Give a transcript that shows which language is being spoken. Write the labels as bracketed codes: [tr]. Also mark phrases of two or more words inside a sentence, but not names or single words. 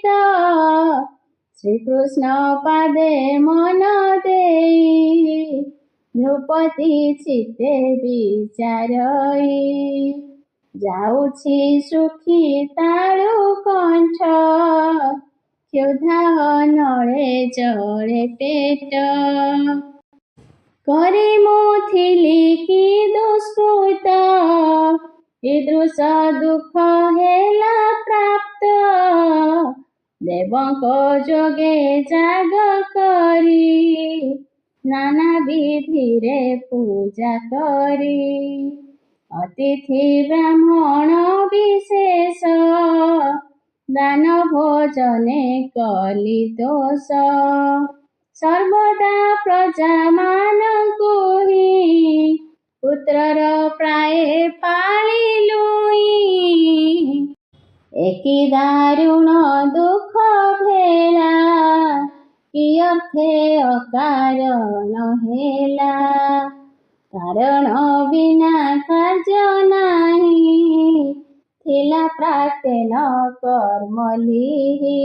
[or] ଶ୍ରୀକୃଷ୍ଣ ପାଦେ ମନ ଦେଈ, ନୃପତି ଚିତ୍ତେ ବିଚାରଈ। ଯାଉଛି ସୁଖୀ ତାଳୁ କଣ୍ଠ, କ୍ଷୁଧା ନଳେ ଜଳେ ପେଟ। କରୀ ମୁଥିଲୀ କି ଦୁଷ୍କୃତ, ଈଦୃଶ ଦୁଃଖ ହେଲା ପ୍ରାପ୍ତ। ଦେବଙ୍କ ଯୋଗେ ଯାଗ କରୀ, ନାନା ବିଧିରେ ପୂଜା କରୀ। ଅତିଥି ବ୍ରାହ୍ମଣ ବିଶେଷ, ଦାନ ଭୋଜନେ କଲୀ ଦୋଷ। ସର୍ବଦା ପ୍ରଜା ମାନଙ୍କୁ ହି, ପୁତ୍ରର ପ୍ରାୟ ପାଳିଲୁଈ। ଏକି ଦାରୁଣ ଦୁଃଖ ଭେଳା, କି ଅର୍ଥେ ଅକାରଣ ହେଲା। କାରଣ ବିନା କାର୍ଯ୍ୟ ନାହିଁ, ଥିଲା ପ୍ରାତେନ କର୍ମ ଲିହି।